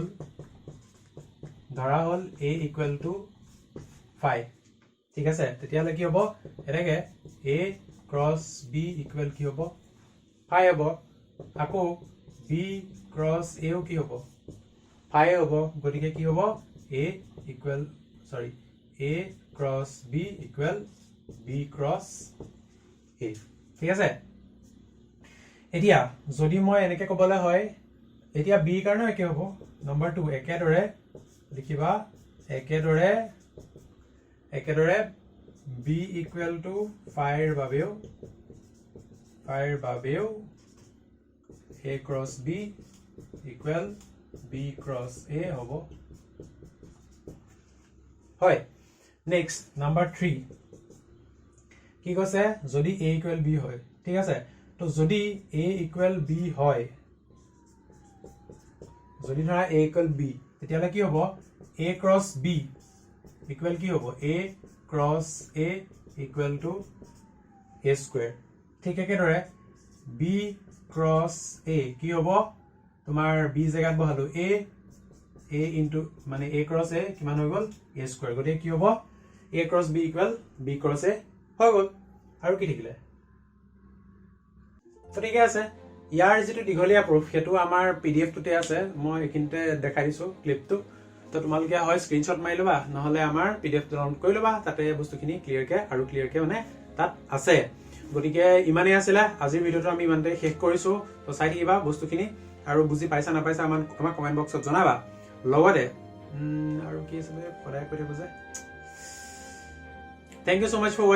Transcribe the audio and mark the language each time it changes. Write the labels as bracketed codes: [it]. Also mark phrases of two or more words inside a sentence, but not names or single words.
[as] হল [en] A equal to 5 [as] ঠিক আছে তেতিয়া লাগি হ'ব এটাকে [en] A cross B equal [as] কি হ'ব 5 হ'ব আকৌ [en] B cross A [as] ও কি হ'ব 5 হ'ব গটিকে কি হ'ব A [en] cross B equal B cross A [as] ঠিক আছে এতিয়া যদি মই এনেকে কবলে হয় এতিয়া B কাৰণে কি হ'ব নম্বৰ 2 একেদৰে লিখিবা একেদৰে [en] B equal to 5 [as] বাবেও [en] A cross B equal B cross A [as] হ'ব হয় [en] next number [as] 3 কি কৈছে যদি [en] A equal B [as] হয় ঠিক আছে তো যদি [en] A equal B [as] হয় যদি ধৰা [en] A equal B [as] তেতিয়ালে কি হ'ব [en] A cross B equal [as] কি হ'ব [en] A cross A equal to A square [as] ঠিক একেদৰে [en] B cross A [as] কি হ'ব তোমাৰ B জায়গাত বহালো [en] A into [as] মানে [en] A cross A [as] কিমান হৈ গল [en] A square [as] গতে কি হ'ব [en] A cross B equal B cross A [as] হৈ গল আৰু কি থাকিলে তো ঠিক আছে ইয়াৰ যেটো দিঘলিয়া প্ৰুফ হেতু আমাৰ PDF টুতে আছে মই একিনতে দেখাই দিছো ক্লিপটো তো তোমালকে হয় স্ক্ৰিনশট মাৰি লবা নহলে আমাৰ PDF ডাউনলোড কৰি লবা তাতে বস্তুখিনি ক্লিয়াৰকে মানে তাত আছে গটিকে ইমানে আছিল আজিৰ ভিডিওটো আমি ইমানতে শেষ কৰিছো তো চাই থাকিবা বস্তুখিনি আৰু বুজি পাইছা না পাইছা আমাৰ কমেন্ট বক্সত জনাবা লগতে আৰু কি আছে পঢ়াই কৰি বুজে [en] Thank you so much for watching.